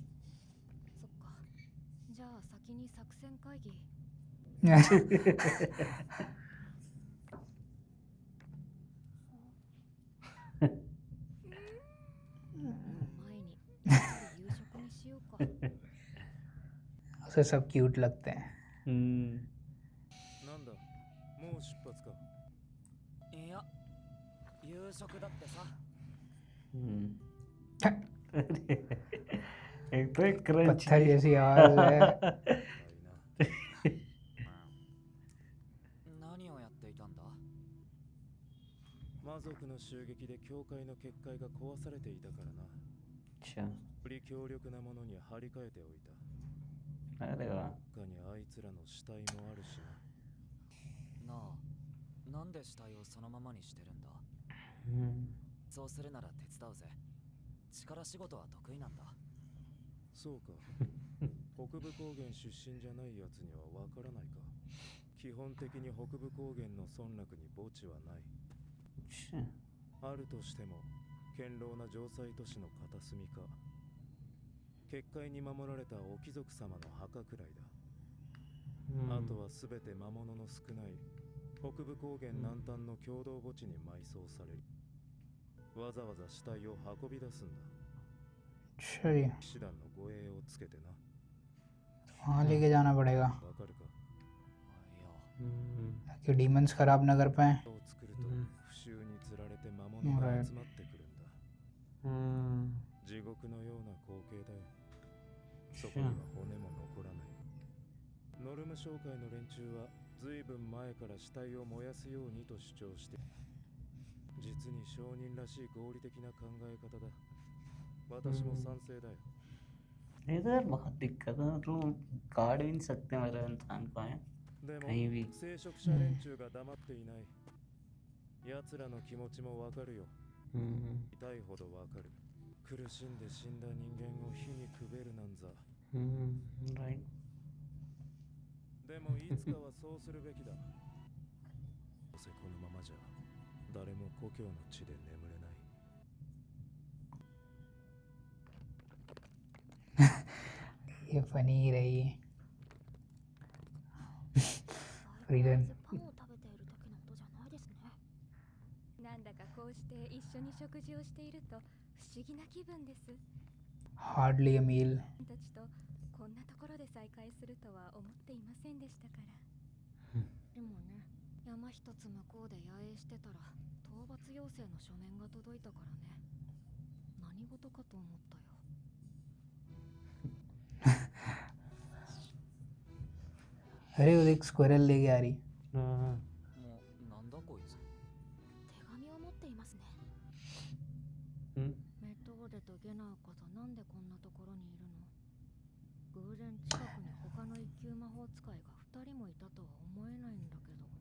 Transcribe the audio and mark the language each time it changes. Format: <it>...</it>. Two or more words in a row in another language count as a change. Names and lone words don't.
<ja>そっか。じゃあ先に作戦会議。前にやっぱり夕食にしようか。</ja> <hi>उसे सब क्यूट लगते हैं।</hi> <ja>なんだもう出発か。いや、夕食だってさ。</ja> <hi>एक तो एक क्रंच पत्थर जैसी आवाज है।</hi> <ja>何をやっていたんだ？魔族の襲撃で教会の結界が壊されていたからな。</ja> <hi>अच्छा</hi> <ja>より強力なものに張り替えておいた。</ja> <hi>अरे वाह</hi> <ja>他にあいつらの死体もあるしな。なあ、なんで死体をそのままにしてるんだ？そうするなら手伝うぜ。力仕事は得意なんだ。そうか。北部高原出身じゃないやつにはわからないか。基本的に北部高原の村落に墓地はない。</ja> <hi>अच्छा</hi> <ja>あるとしても堅牢な城塞都市の片隅か。結界に守られたお貴族様の墓くらいだ。あとは全て魔物の少ない北部高原南端の共同墓地に埋葬される。わざわざ死体を運び出すんだ。</ja> <hi>अच्छा जी,</hi> <ja>騎士団の護衛をつけてな。</ja> <hi>वहाँ लेके जाना पड़ेगा</hi> <ja>わかるか。いや、</ja> <hi>ताकि डीमंस खराब ना कर पाए।</hi> <ja>を作ると不臭につられて魔物が集まってくるんだ。地獄のような光景だよ。そこには骨も残らない。ノルム商会の連中は随分前から死体を燃やすようにと主張して、実に商人らしい合理的な考え方だ。私も賛成だよ。</ja> <hi>ये तो यार बहुत दिक्कत है मतलब काट भी नहीं सकते मेरे इंसान को है</hi> <ja>でも</ja> <hi>कहीं भी</hi> <ja>聖職者連中が黙っていない。奴らの気持ちもわかるよ。痛いほどわかる。苦しんで死んだ人間を火にくべるなんざ。</ja> <hi>राइट</hi> <ja>でもいつかはそうするべきだ。どうせこのままじゃ誰も故郷の地で眠れない。</ja> <hi>ये फनी ही रही है।</hi> <ja>フリーレン。パンを食べている時の音じゃないですね。なんだかこうして一緒に食事をしていると不思議な気分です。</ja> <en>Hardly a meal.</en> <ja>たちとこんなところで再会するとは思っていませんでしたから。でもね、山一つ向こうで野営してたら討伐要請の書面が届いたからね。何事かと思ったよ。</ja> <hi>अरे वो एक स्क्वायरल लेके आ रही।</hi> <ja>もうなんだこいつ。手紙を持っていますね。メトーデとゲナーこそなんでこんなところにいるの？偶然近くに他の一級魔法使いが2人もいたとは思えないんだけど。</ja>